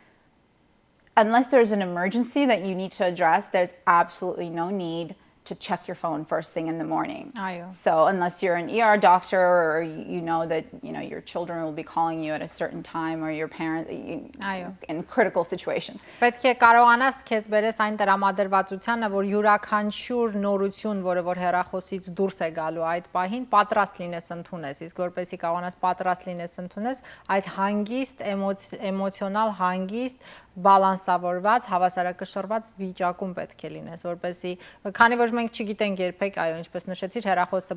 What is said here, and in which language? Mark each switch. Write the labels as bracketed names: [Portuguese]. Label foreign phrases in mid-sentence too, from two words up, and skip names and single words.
[English] Unless there's an emergency that you need to address, there's absolutely no need to check your phone first thing in the morning. So unless you're an ER doctor, or you know that your children will be calling you at a certain time, or your parent in a critical situation. [Armenian] Պետք է կարողանաս քեզ բերես այն տրամադրվածությանը, որ յուրաքանչյուր նորություն, որը որ հեռախոսից դուրս է գալու այդ պահին, պատրաստ լինես ընդունես, իսկ որպեսզի կարողանաս պատրաստ լինես ընդունես, այդ հանգիստ, էմոցիոնալ հանգիստ, բալանսավորված, հավասարակշռված վիճակում պետք է լինես, որպեսզի քանի որ մենք չգիտենք երբեք, այո, ինչպես նշեցիր, հեռախոսը